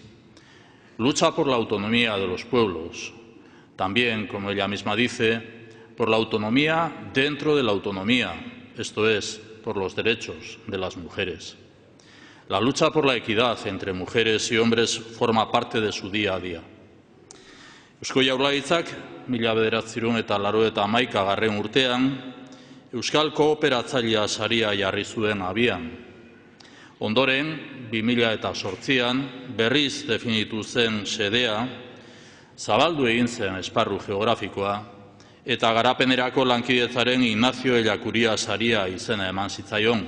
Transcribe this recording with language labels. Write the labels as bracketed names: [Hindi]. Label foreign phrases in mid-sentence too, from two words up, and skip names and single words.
[Spanish] Lucha por la autonomía de los pueblos, también, como ella misma dice, por la autonomía dentro de la autonomía, esto es, por los derechos de las mujeres. La lucha por la equidad entre mujeres y hombres forma parte de su día a día. [Basque] Eusko Jaurlaritzak 1981 urtean Euskal Kooperatzailea saria jarri zuen abian. Ondoren, 2008an berriz definitu zen xedea, zabaldu egin zen esparru geografikoa eta garapenerako lankidetzaren Ignacio Ellacuría saria izena eman zitzaion.